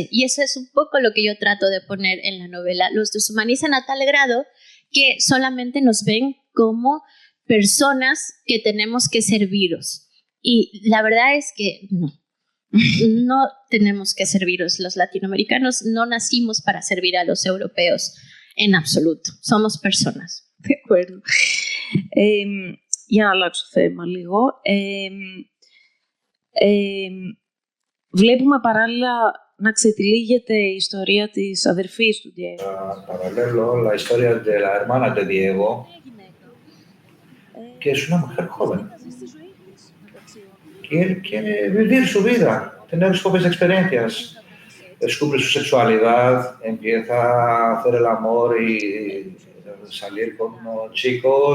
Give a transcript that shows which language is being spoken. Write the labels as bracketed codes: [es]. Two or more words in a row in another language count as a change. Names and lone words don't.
[es] Y eso es un poco lo que yo trato de poner en la novela. Los deshumanizan a tal grado que solamente nos ven como personas que tenemos que serviros. Y la verdad es que no tenemos que serviros. Los latinoamericanos no nacimos para servir a los europeos en absoluto. Somos personas. De acuerdo. [el] Για να αλλάξω θέμα λίγο. Βλέπουμε παράλληλα να ξετυλίγεται η ιστορία της αδερφής του Diego. [es] Paralelo, la historia de la hermana de Diego, que es una mujer joven. Quiere vivir su vida, tener jóvenes experiencias. Descubre su sexualidad, empieza a hacer el amor y salir con chicos.